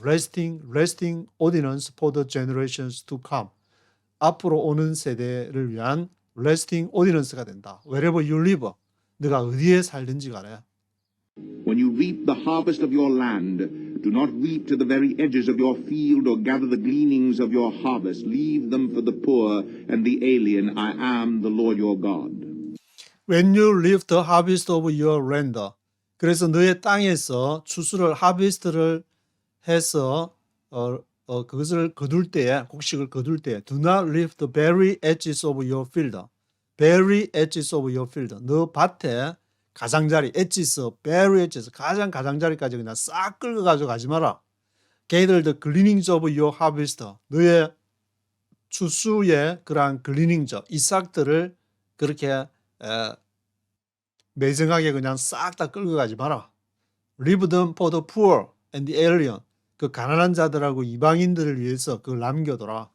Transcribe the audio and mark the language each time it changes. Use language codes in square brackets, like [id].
[en] lasting ordinance for the generations to come. [ko] 앞으로 오는 세대를 위한 [en] lasting audience [ko] 가 된다. [en] Wherever you live. [ko] 네가 어디에 살든지 간에. [en] When you reap the harvest of your land, do not reap to the very edges of your field or gather the gleanings of your harvest. Leave them for the poor and the alien. I am the Lord your God. When you reap the harvest of your land. [ko] 그래서 너의 땅에서 추수를 harvest를 해서 그것을 거둘 때에 곡식을 거둘 때에 [en] do not leave the very edges of your field. very edges of your field. [ko] 너 밭에 가장자리 edges, [en] very edges [ko] 가장 가장자리까지 그냥 싹 끌고 가지고 가지 마라. [en] Gather the gleanings of your harvest. [ko] 너의 추수의 그러한 gleanings, 이삭들을 그렇게 매정하게 그냥 싹 다 끌고 가지 마라. [en] Leave them for the poor and the alien. [ko] 그 가난한 자들하고 이방인들을 위해서 그걸 남겨둬라.